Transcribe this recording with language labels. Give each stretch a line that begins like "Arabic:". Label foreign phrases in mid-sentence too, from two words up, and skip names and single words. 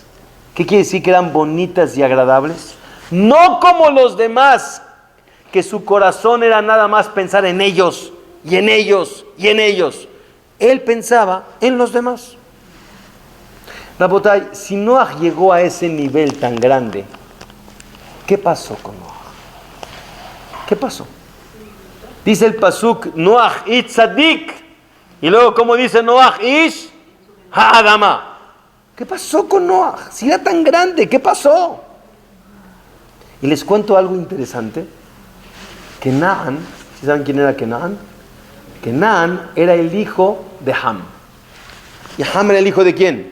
Spanish: ¿Qué quiere decir que eran bonitas y agradables? No como los demás, que su corazón era nada más pensar en ellos, y en ellos, y en ellos. Él pensaba en los demás. Rabotay, si Noach llegó a ese nivel tan grande, ¿qué pasó con Noach? ¿Qué pasó? Dice el pasuk,
Hebrew: נח איש צדיק,
Spanish: y luego como dice
Hebrew: נח איש האדמה.
Spanish: ¿Qué pasó con Noach? Si era tan grande, ¿qué pasó? Y les cuento algo interesante. Kenaan, ¿saben quién era Kenaan? Kenaan era el hijo de Ham. ¿Y Ham era el hijo de quién?